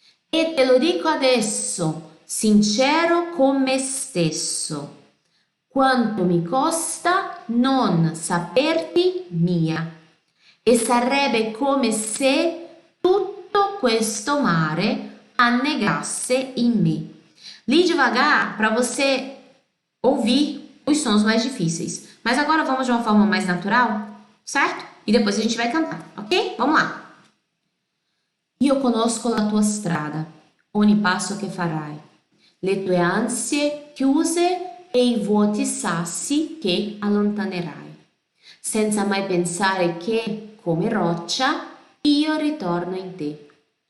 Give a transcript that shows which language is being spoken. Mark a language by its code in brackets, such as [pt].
[it] E te lo dico adesso, sincero con me stesso, quanto mi costa non saperti mia. E sarebbe come se tutto questo mare annegasse em mim. [pt] Li devagar para você ouvir os sons mais difíceis. Mas agora vamos de uma forma mais natural, certo? E depois a gente vai cantar, ok? Vamos lá. [it] Io conosco la tua strada, ogni passo che farai, le tue ansie chiuse e i vuoti sassi che allontanerai, senza mai pensare che, come roccia, io ritorno in te.